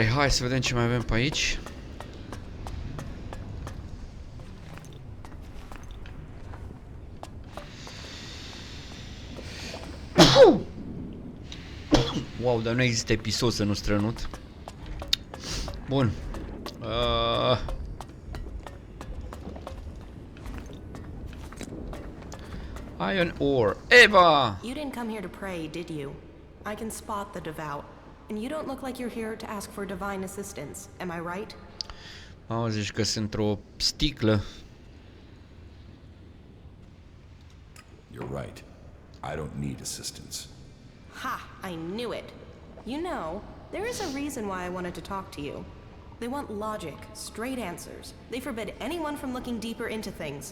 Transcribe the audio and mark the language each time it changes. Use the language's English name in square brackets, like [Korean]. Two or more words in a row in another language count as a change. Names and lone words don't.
[Romanian] Hai să vedem ce mai avem pe aici. Wow, dar nu există episod să nu strănut. [English] Bun. Iron ore. Eva! You didn't come here to pray, did you? I can spot the devout. And you don't look like you're here to ask for divine assistance. Am I right? [Romanian] Zici că sunt într-o sticlă. [English] You're right. I don't need assistance. Ha! I knew it. You know, there is a reason why I wanted to talk to you. They want logic, straight answers. They forbid anyone from looking deeper into things.